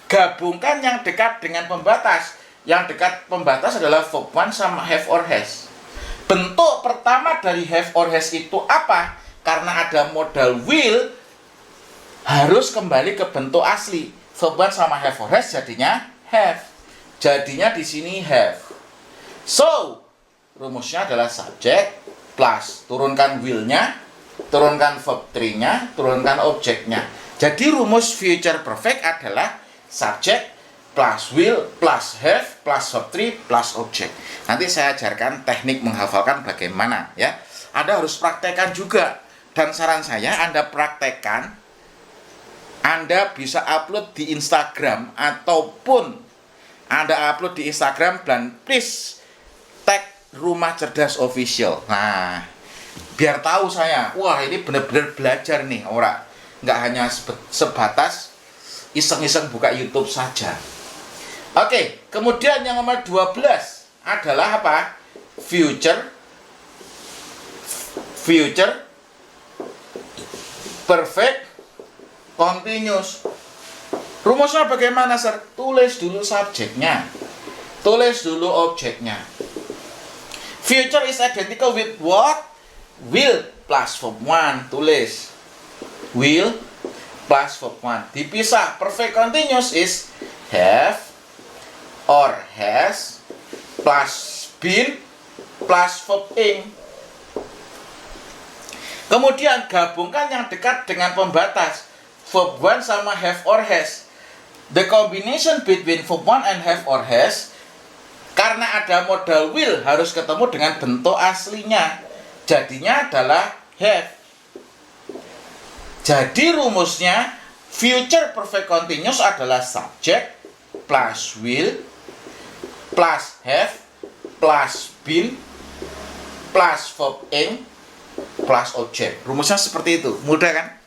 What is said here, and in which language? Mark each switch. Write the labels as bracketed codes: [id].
[id] Gabungkan yang dekat dengan pembatas. Yang dekat pembatas adalah verb 1 sama have or has. Bentuk pertama dari have or has itu apa? Karena ada modal will, harus kembali ke bentuk asli. Verb 1 sama have or has jadinya have. Jadinya di sini have. So, rumusnya adalah subject plus turunkan will-nya, turunkan verb 3-nya, turunkan objeknya. Jadi rumus future perfect adalah subject plus will plus have plus verb 3 plus object. Nanti saya ajarkan teknik menghafalkan bagaimana ya. Anda harus praktekkan juga. Dan saran saya Anda praktekkan, Anda bisa upload di Instagram ataupun Anda upload di Instagram dan please tag Rumah Cerdas Official. Nah, biar tahu saya, wah ini benar-benar belajar nih, orang nggak hanya sebatas iseng-iseng buka YouTube saja. Oke, kemudian yang nomor 12 adalah apa? Future perfect continuous. Rumusnya bagaimana, Sir? Tulis dulu subjeknya, tulis dulu objeknya. [en] Future is identical with what? Will plus verb 1. [id] Tulis will plus verb 1. Dipisah. [en] Perfect continuous is have or has plus been plus verb ing. [id] Kemudian gabungkan yang dekat dengan pembatas. Verb 1 sama have or has. [en] The combination between verb 1 and have or has, [id] karena ada modal will, harus ketemu dengan bentuk aslinya. Jadinya adalah have. Jadi rumusnya future perfect continuous adalah subject plus will plus have plus been plus verb ing plus object. Rumusnya seperti itu. Mudah kan?